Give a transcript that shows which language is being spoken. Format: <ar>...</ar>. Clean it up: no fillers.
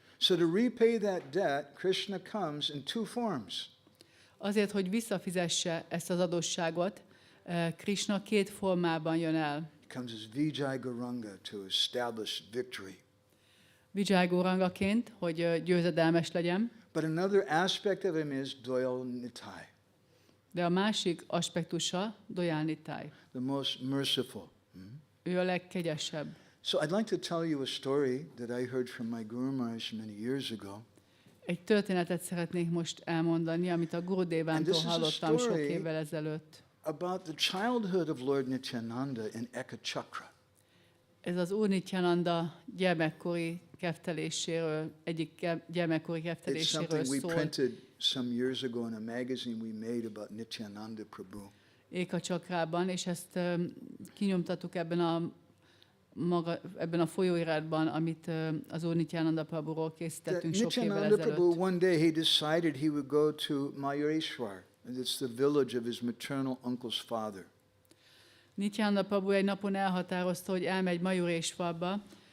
<en>So to repay that debt, Krishna comes in 2 forms.</en> <hu>Azért, hogy visszafizesse ezt az adósságot, Krishna 2 formában jön el.</hu> <en>He comes as Vijay Gauranga to establish victory.</en> <hu>Vijay Gaurangaként, hogy győzedelmes legyen.</hu> <en>But another aspect of him is Doyal Nitai,</en> <hu>De a másik aspektusa Dayal Nitai.</hu> <en>the most merciful.</en> <hu>Ő a legkegyesebb.</hu> <en>So I'd like to tell you a story that I heard from my Guru Maharaj many years ago.</en> <hu>Egy történetet szeretnék most elmondani, amit a Gurudévántól hallottam sok évvel ezelőtt.</hu> <en>About the childhood of Lord Nityananda in Ekachakra.</en> <hu>Ez az Úr Nityananda gyermekkori kefteléséről, egyik gyermekkori</hu> <en>It's</en> <hu>kefteléséről</hu> <en>something we</en> <hu>szól.</hu> <en>printed some years ago in a magazine we made about Nityananda Prabhu.</en> <hu>Ékacsakrában, és ezt kinyomtattuk ebben a folyóiratban, amit az Úr Nityananda Prabhuról készítettünk sok évvel</hu> <en>Nityananda Prabhu,</en> <hu>ezelőtt.</hu> <en>one day he decided he would go to Mayureshwar, and it's the village of his maternal uncle's father.</en> <hu>Nityananda Prabhu egy napon elhatározta, hogy elmegy Mayureshwarba.</hu>